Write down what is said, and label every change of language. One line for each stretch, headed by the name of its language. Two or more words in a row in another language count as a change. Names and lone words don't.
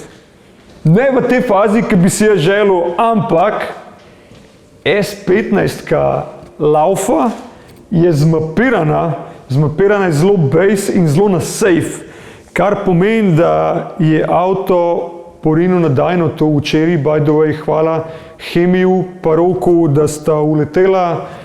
Slovenian: Ne v tej fazi, ki bi si je želel, ampak S15-ka Laufa je zmapirana je zelo base in zelo na safe, kar pomeni, da je avto porinil na Dyno to včeraj,
English: by the way,
Slovenian: hvala Hemiju pa Roku, da sta uletela.